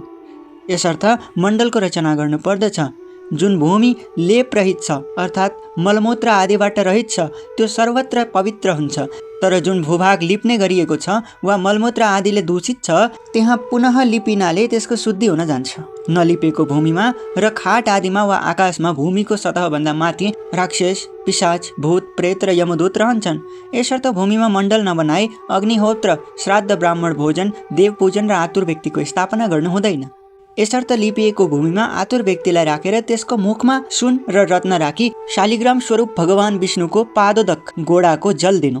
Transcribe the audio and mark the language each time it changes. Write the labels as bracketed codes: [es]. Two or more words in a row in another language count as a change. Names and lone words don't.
[ne] यसर्थ मण्डलको रचना गर्नु पर्दछ। जुन भूमि लेप रहित छ, अर्थात् मलमूत्र आदिबाट रहित छ, त्यो सर्वत्र पवित्र हुन्छ। तर जुन भूभाग लिप्ने गरिएको छ वा मलमूत्र आदिले दूषित छ, त्यहाँ पुनः लिपिनाले त्यसको शुद्धि हुन जान्छ। नलिपेको भूमिमा र खाट आदिमा वा आकाशमा भूमिको सतहभन्दा माथि राक्षस, पिशाच, भूत, प्रेत र यमदूत रहन्छन्। यसर्थ भूमिमा मण्डल नबनाई अग्निहोत्र, श्राद्ध, ब्राह्मण भोजन, देव पूजन र आतुर व्यक्तिको स्थापना गर्नु हुँदैन। यसर्थ लिपिएको भूमिमा आतुर व्यक्तिलाई राखेर त्यसको मुखमा सुन र रत्न राखी शालिग्राम स्वरूप भगवान विष्णुको पादोदक गोडाको जल दिनु।